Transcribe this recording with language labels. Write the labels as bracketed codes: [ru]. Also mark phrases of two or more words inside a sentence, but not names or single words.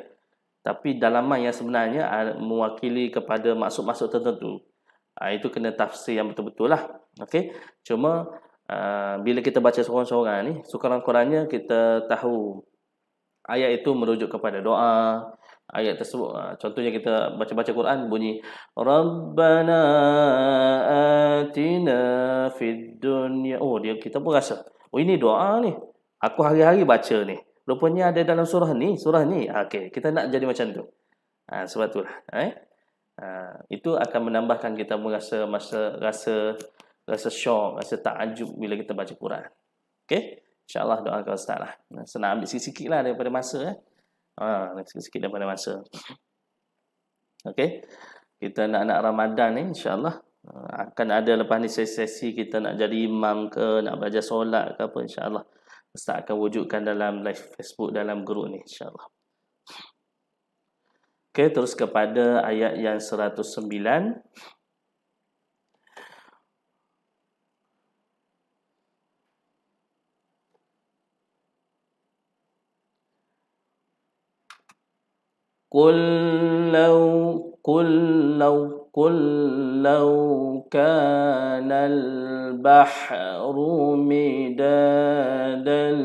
[ms] Tapi dalaman yang sebenarnya mewakili kepada maksud-maksud tertentu. Itu kena tafsir yang betul-betul lah. Okey. Cuma bila kita baca seorang-seorang ni, sekurang-kurangnya kita tahu ayat itu merujuk kepada doa. Ayat tersebut contohnya kita baca-baca Quran bunyi [ar] ربنا آتنا في الدنيا. [ms] Oh, dia kita pun rasa, oh ini doa ni. Aku hari-hari baca ni. Rupanya ada dalam surah ni, surah ni. Okey, kita nak jadi macam tu. Sebab itulah, itu akan menambahkan kita merasa rasa syok, rasa takjub bila kita baca Quran. Okey? InsyaAllah doakan Ustaz lah. Senang ambil sikit-sikit lah daripada masa. Sikit-sikit daripada masa. Okey? Kita nak Ramadan ni insyaAllah akan ada lepas ni sesi kita nak jadi imam ke, nak belajar solat ke apa, insyaAllah Ustaz akan wujudkan dalam live Facebook, dalam grup ni insyaAllah. Okey, terus kepada ayat yang 109. [ar] قل لو كان البحر مدادا